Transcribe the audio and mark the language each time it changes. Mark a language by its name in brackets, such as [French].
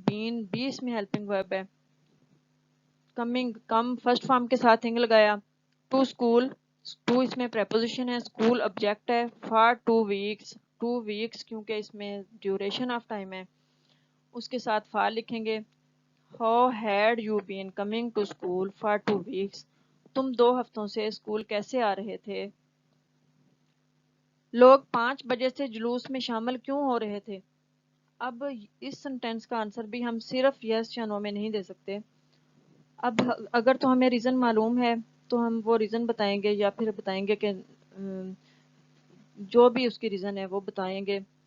[Urdu] بین بھی اس میں ہیلپنگ ورب ہے. کمنگ کم فرسٹ فارم کے ساتھ انگ لگایا. ٹو اسکول ٹو اس میں پریپوزیشن ہے. اسکول آبجیکٹ ہے. فار 2 weeks 2 weeks کیونکہ اس میں ڈیوریشن آف ٹائم ہے اس کے ساتھ فار لکھیں گے. [English] How had you been coming to school for 2 weeks. [Urdu] تم 2 ہفتوں سے اسکول کیسے آ رہے تھے. لوگ 5 بجے سے جلوس میں شامل کیوں ہو رہے تھے. اب اس سنٹینس کا آنسر بھی ہم صرف یس یا نو میں نہیں دے سکتے. اب اگر تو ہمیں ریزن معلوم ہے تو ہم وہ ریزن بتائیں گے یا پھر بتائیں گے کہ جو بھی اس کی ریزن ہے وہ بتائیں گے.